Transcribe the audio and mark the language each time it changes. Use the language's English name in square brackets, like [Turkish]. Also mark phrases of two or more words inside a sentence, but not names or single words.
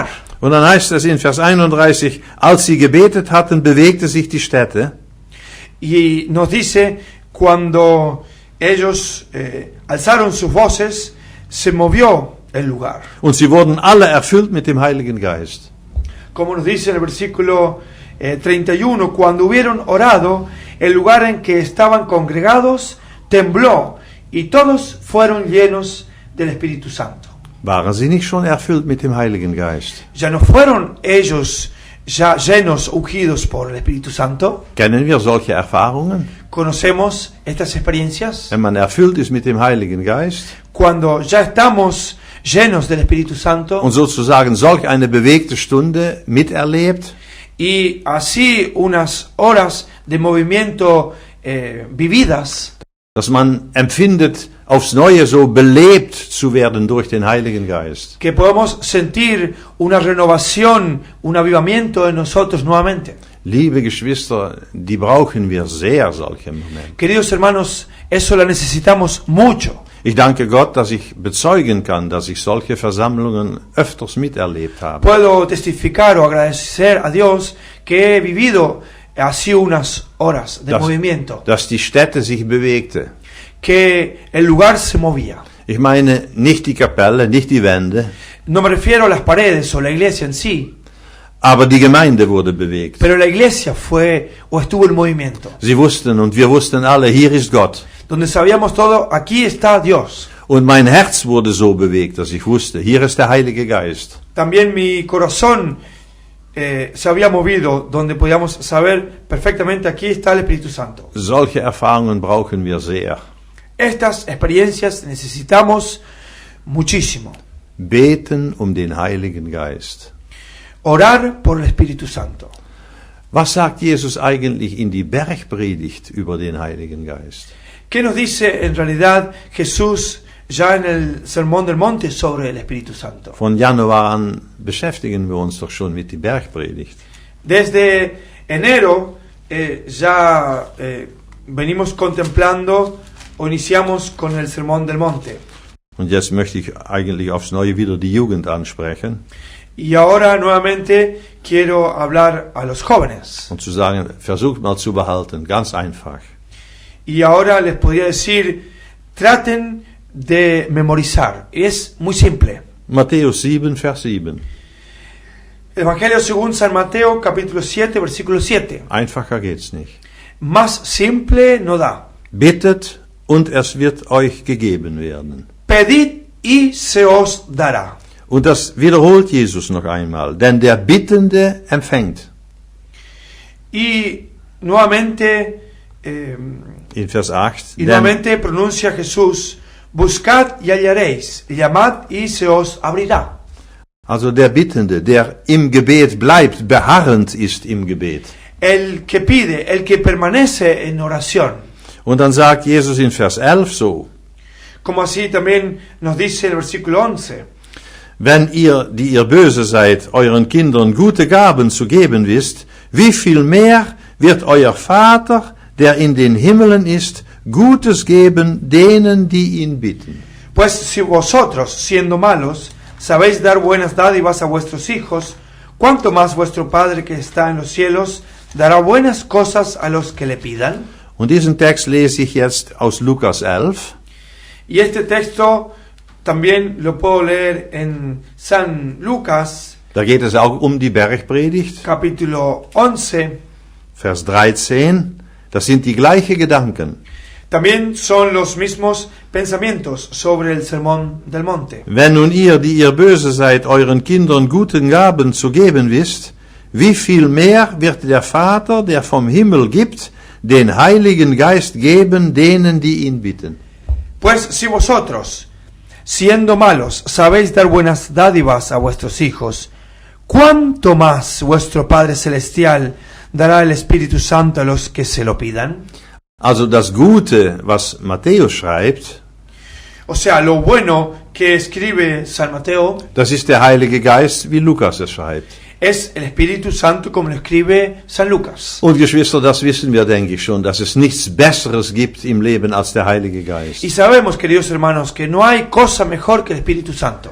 [German] Und dann heißt es in Vers 31, als sie gebetet hatten, bewegte sich die Stätte. [Spanish] Y nos dice, cuando ellos alzaron sus voces, se movió el lugar. [German] Und sie wurden alle erfüllt mit dem Heiligen Geist. [Spanish] Como nos dice en el versículo 31, cuando hubieron orado, el lugar en que estaban congregados tembló y todos fueron llenos del Espíritu Santo. [German] Waren sie nicht schon erfüllt mit dem Heiligen Geist? [Spanish] ¿Ya no fueron ellos ya llenos, ungidos por el Espíritu Santo? [German] Kennen wir solche Erfahrungen? [Spanish] ¿Conocemos estas experiencias? [German] Wenn man erfüllt ist mit dem Heiligen Geist [Spanish] Cuando ya estamos llenos del Espíritu Santo [German] und sozusagen solch eine bewegte Stunde miterlebt, [Spanish] y así unas horas de movimiento vividas, [German] dass man empfindet, aufs Neue so belebt zu werden durch den Heiligen Geist. [Spanish] que podemos sentir una renovación, un avivamiento en nosotros nuevamente. [German] Liebe Geschwister, die brauchen wir sehr, solche Momente. [Spanish] Queridos hermanos, eso lo necesitamos mucho. [German] Ich danke Gott, dass ich bezeugen kann, dass ich solche Versammlungen öfters miterlebt habe. [Spanish] Puedo testificar o agradecer a Dios que he vivido así unas horas de movimiento, [German] Dass die Stätte sich bewegte. [Spanish] que el lugar se movía. [German] Ich meine nicht die Kapelle, nicht die Wände, [Spanish] No me refiero a las paredes o la iglesia en sí, [German] aber die Gemeinde wurde bewegt. [Spanish] pero la iglesia fue o estuvo en movimiento, [German] Sie wussten und wir wussten alle, hier ist Gott. [Spanish] donde sabíamos todo, aquí está Dios. [German] Und mein Herz wurde so bewegt, dass ich wusste, hier ist der Heilige Geist. [Spanish] También mi corazón se había movido, donde podíamos saber perfectamente, aquí está el Espíritu Santo. [German] Solche Erfahrungen brauchen wir sehr. [Spanish] Estas experiencias necesitamos muchísimo. [German] Beten um den Heiligen Geist. [Spanish] Orar por el Espíritu Santo. [German] Was sagt Jesus eigentlich in die Bergpredigt über den Heiligen Geist? [Spanish] ¿Qué nos dice en realidad Jesús ya en el Sermón del Monte sobre el Espíritu Santo? [German] Von Januar an beschäftigen wir uns doch schon mit der Bergpredigt. [Spanish] Desde enero ya venimos contemplando o iniciamos con el Sermón del Monte. [German] Und jetzt möchte ich eigentlich aufs Neue wieder die Jugend ansprechen [Spanish] Y ahora nuevamente quiero hablar a los jóvenes. [German] und zu sagen, versucht mal zu behalten, ganz einfach. [Spanish] Y ahora les podría decir, traten de memorizar. Es muy simple. [German] Matthäus 7, Vers 7. [Spanish] Evangelio según San Mateo, capítulo 7, versículo 7. [German] Einfacher geht's nicht. [Spanish] Más simple no da. [German] Bittet und es wird euch gegeben werden. [Spanish] Pedid y se os dará. [German] Und das wiederholt Jesus noch einmal, denn der Bittende empfängt. [Spanish] Y nuevamente, [German] In Vers 8. [Spanish] y nuevamente pronuncia Jesús, buscad y hallaréis, llamad y se os abrirá. [German] Also der Bittende, der im Gebet bleibt, beharrend ist im Gebet. [Spanish] el que pide, el que permanece en oración. [German] Und dann sagt Jesus in Vers 11 so: [Spanish] Como así también nos dice el versículo 11. [German] Wenn ihr, die ihr böse seid, euren Kindern gute Gaben zu geben wisst, wie viel mehr wird euer Vater, der in den Himmelen ist, Gutes geben denen, die ihn bitten. [Spanish] Pues si vosotros, siendo malos, sabéis dar buenas dádivas a vuestros hijos, ¿cuánto más vuestro Padre que está en los cielos dará buenas cosas a los que le pidan? [German] Und diesen Text lese ich jetzt aus Lukas 11. [Spanish] Y este texto también lo puedo leer en San Lucas, [German] Da geht es auch um die Bergpredigt, [Spanish] capítulo 11. [German] Vers 13. Das sind die gleichen Gedanken. [Spanish] También son los mismos pensamientos sobre el sermón del monte. [German] Wenn nun ihr, die ihr böse seid, euren Kindern guten Gaben zu geben wisst, wie viel mehr wird der Vater, der vom Himmel gibt, den Heiligen Geist geben denen, die ihn bitten. [Spanish] Pues si vosotros, siendo malos, sabéis dar buenas dádivas a vuestros hijos, ¿cuánto más vuestro Padre Celestial dará el Espíritu Santo a los que se lo pidan? [German] Also das Gute, was Matthäus schreibt, [Spanish] O sea, lo bueno que escribe San Mateo [German] das ist der Heilige Geist, wie Lukas es schreibt. [Spanish] es el Espíritu Santo como lo escribe San Lucas. [German] Und Geschwister, das wissen wir, denke ich schon, dass es nichts Besseres gibt im Leben als der Heilige Geist. [Spanish] Y sabemos, queridos hermanos, que no hay cosa mejor que el Espíritu Santo.